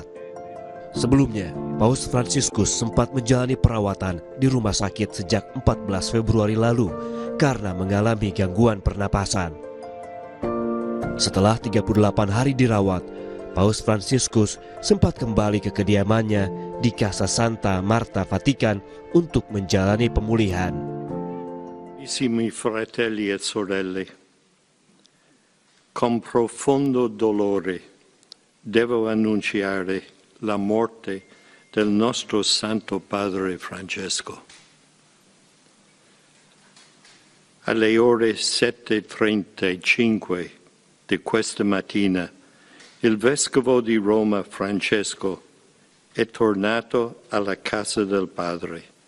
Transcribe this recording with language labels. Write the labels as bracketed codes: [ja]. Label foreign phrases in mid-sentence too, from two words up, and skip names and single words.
[id] Sebelumnya, Paus Fransiskus sempat menjalani perawatan di rumah sakit sejak 14 Februari lalu karena mengalami gangguan pernapasan. Setelah 38 hari dirawat, Paus Fransiskus sempat kembali ke kediamannya di Casa Santa Marta, Vatikan untuk menjalani pemulihan. [it] Carissimi fratelli e sorelle, con profondo dolore devo annunciare la morte del nostro Santo Padre Francesco. Alle ore 7:35 di questa mattina il Vescovo di Roma Francesco è tornato alla casa del Padre.